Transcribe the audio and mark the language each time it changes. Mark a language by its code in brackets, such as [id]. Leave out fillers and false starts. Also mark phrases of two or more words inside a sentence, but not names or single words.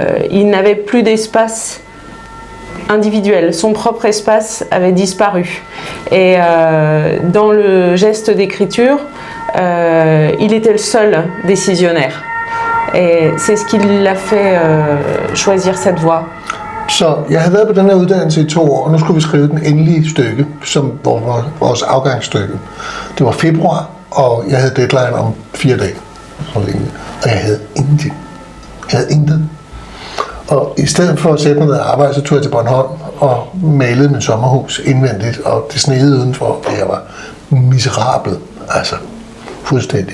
[fr] Il n'avait plus d'espace individuel. Son propre espace avait disparu. Et dans le geste d'écriture, il était le seul décisionnaire. Et c'est ce qui l'a fait choisir cette voie. [da] Så jeg havde været på den her uddannelse i 2 år, og nu skulle vi skrive den endelige stykke, som vores afgangsstykke. Det var februar, og jeg havde deadline om 4 dage. Og jeg havde ingenting. Jeg havde intet. Og i stedet for at sætte mig ned og arbejde, så tog jeg til Bornholm og malede min sommerhus indvendigt, og det sneede udenfor, og jeg var miserabel, altså fuldstændig.